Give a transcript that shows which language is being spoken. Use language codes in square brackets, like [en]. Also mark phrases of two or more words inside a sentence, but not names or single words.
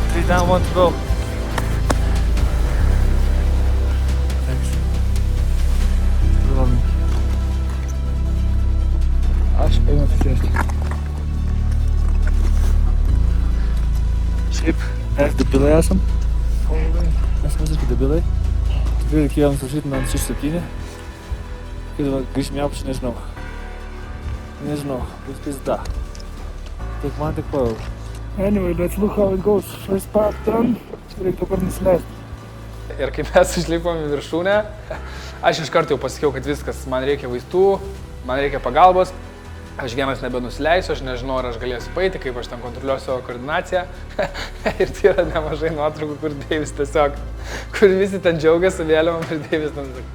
[en] Cam want to go. [lt] Aš einu atsisėsti. Šiaip, mes debilai esam. Mes visiškai debilai. Tikrai reikėjo nusirašyti man 6-7. Kai dabar grįžim į apačią, nežinau. Nežinau, bus pizda. Tik man tik pajau. [en] Anyway, let's look how it goes. First part done. [lt] Reikia dabar nusileisti. Ir kai mes užlipom į viršūnę, aš iš karto jau pasakiau, kad viskas, man reikia vaistų, man reikia pagalbos. Aš vienas nebenusileisiu, aš nežinau, ar aš galėsiu paeiti, kaip aš ten kontroliuosiu savo koordinaciją. Ir tai yra nemažai nuotraukų, kur Deivis tiesiog, kur visi ten džiaugiasi vėliavom ir Deivis ten sako.